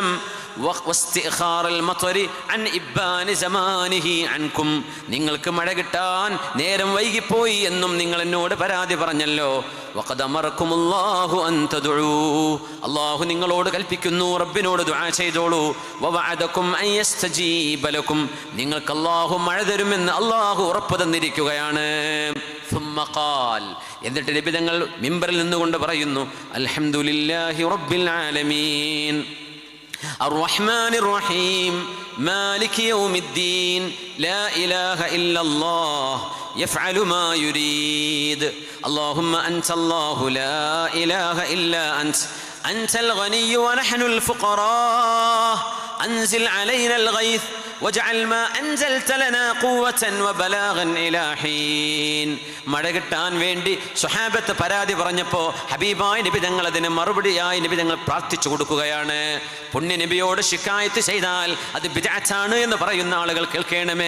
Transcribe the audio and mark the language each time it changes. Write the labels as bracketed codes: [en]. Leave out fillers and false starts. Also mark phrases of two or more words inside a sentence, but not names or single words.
[ar] واستئخار المطر عن إبان زمانه عنكم, [ml] നിങ്ങൾക്ക് മഴ കിട്ടാൻ നേരം വൈകിപ്പോയി എന്നും നിങ്ങൾ എന്നോട് പരാതി പറഞ്ഞല്ലോ. [ar] وقد أمركم الله أن تدعو, [ml] അല്ലാഹു നിങ്ങളോട് കൽപ്പിക്കുന്നു റബ്ബിനോട് ദുആ ചെയ്തോളൂ. [ar] ووعدكم أن يستجيب لكم, [ml] നിങ്ങൾക്ക് അല്ലാഹു മഴ തരുമെന്ന് അല്ലാഹു ഉറപ്പ് തന്നിരിക്കുകയാണ്. [ar] ثم قال, [ml] എന്നിട്ട് നബി തങ്ങൾ മിമ്പറിൽ നിന്നുകൊണ്ട് പറയുന്നു, [ar] الحمد لله رب العالمين الرحمن الرحيم مالك يوم الدين لا إله إلا الله يفعل ما يريد اللهم أنت الله لا إله إلا أنت الغني ونحن الفقراء أنزل علينا الغيث واجعل ما أنزلت لنا قوة وبلاغا إلى حين. [ml] മഴ കിട്ടാൻ വേണ്ടി സ്വഹാബത്ത് പരാതി പറഞ്ഞപ്പോൾ ഹബീബായ നബി തങ്ങൾ അതിന് മറുപടിയായി നബി തങ്ങൾ പ്രാർത്ഥിച്ചു കൊടുക്കുകയാണ്. പുണ്യ നബിയോട് ശിക്കായത്ത് ചെയ്താൽ അത് ബിദ്അത്താണ് എന്ന് പറയുന്ന ആളുകൾ കേൾക്കണമേ.